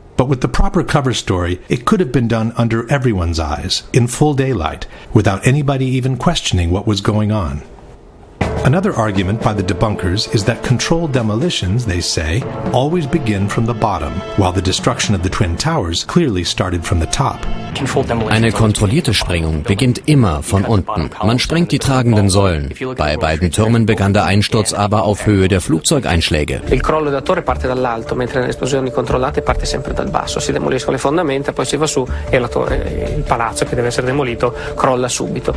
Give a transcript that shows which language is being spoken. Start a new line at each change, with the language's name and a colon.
English: But with the proper cover story, it could have been done under everyone's eyes, in full daylight, without anybody even questioning what was going on. Another argument by the debunkers is that controlled demolitions, they say, always begin from the bottom, while the destruction of the Twin Towers clearly started from the top.
German: Eine kontrollierte Sprengung beginnt immer von unten. Man sprengt die tragenden Säulen. Bei beiden Türmen begann der Einsturz aber auf Höhe der Flugzeugeinschläge.
Italian: Il crollo della torre parte dall'alto, mentre nelle esplosioni controllate parte sempre dal basso. Si demoliscono le fondamenta, poi si va su e la torre, il palazzo che deve essere demolito, crolla subito.